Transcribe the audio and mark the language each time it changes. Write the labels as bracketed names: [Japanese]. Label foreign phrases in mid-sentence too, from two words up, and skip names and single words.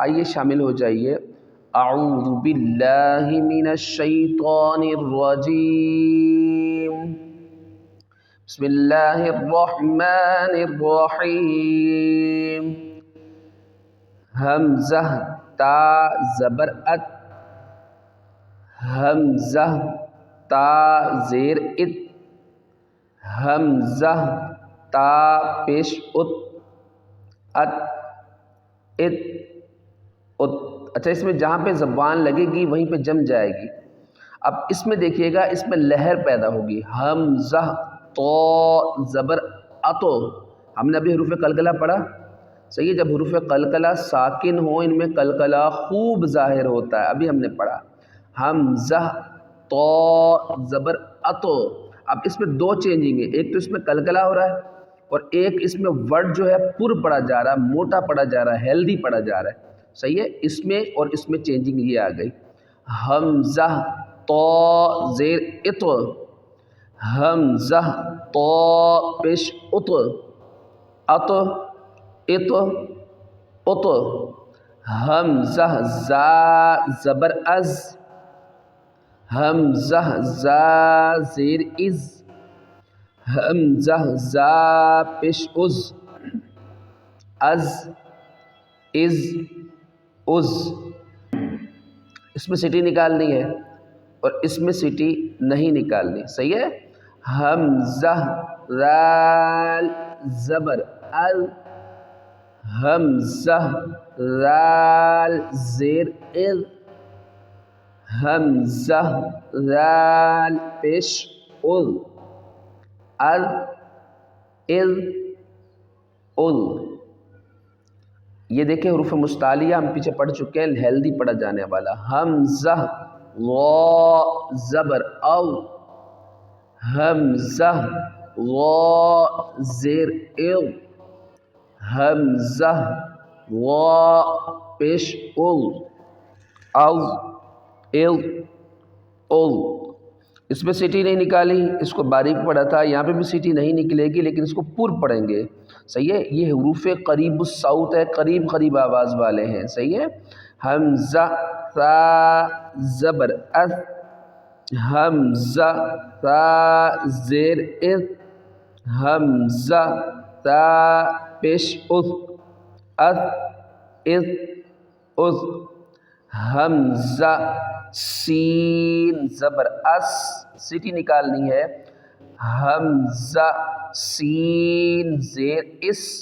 [Urdu] آئیے شامل ہو جائیے۔ [Arabic] اعوذ باللہ من الشیطان الرجیم، بسم اللہ الرحمن الرحیم۔ [Urdu] حمزہ تا زبر ات، حمزہ تا زیر ات، حمزہ تا پیش ات، ات، ات، ات۔ اچھا، اس میں جہاں پہ زبان لگے گی وہیں پہ جم جائے گی۔ اب اس میں دیکھیے گا، اس میں لہر پیدا ہوگی، حمزہ تو زبر اتو، ہم نے ابھی حروف قلقلہ پڑھا، صحیح ہے۔ جب حروف قلقلہ ساکن ہوں ان میں قلقلہ خوب ظاہر ہوتا ہے، ابھی ہم نے پڑھا حمزہ تو زبر اتو۔ اب اس میں 2 چینجنگ ہے، ایک تو اس میں قلقلہ ہو رہا ہے، اور ایک اس میں ورڈ جو ہے پر پڑھا جا رہا ہے، موٹا پڑھا جا رہا ہے، ہیلدی پڑھا جا رہا ہے، صحیح ہے۔ اس میں اور اس میں چینجنگ یہ آ گئی، حمزہ تو زیر اتو، حمزہ تو پیش اتو، اتو، اتو، اتو، حمزہ زا زبر از، حمزہ زا زیر از، حمزہ زا پیش از، از، از، از۔ اس میں سٹی نکالنی ہے اور اس میں سٹی نہیں نکالنی، صحیح ہے۔ حمزہ رال زبر ال، حمزہ رال زیر ال، حمزہ رال پیش ال، ال، ال، ال۔ یہ دیکھیں حروف مستعلیہ ہم پیچھے پڑھ چکے ہیں، ہیلدی پڑھا جانے والا، حمزہ غا زبر او، حمزہ غا زیر او، حمزہ غا پیش اول، او ال اول، اس میں سیٹی نہیں نکالی، اس کو باریک پڑھا تھا، یہاں پہ بھی سیٹی نہیں نکلے گی لیکن اس کو پر پڑھیں گے، صحیح ہے۔ یہ حروف قریب الصوت ہے، قریب قریب آواز والے ہیں، صحیح ہے۔ حمزہ ثا زبر اث، حمزہ ثا زیر اذ، حمزہ ثا پیش اذ، اذ اذ اذ، حمزہ سین زبر اس، سیٹی نکالنی ہے، حمزہ سین زیر اس،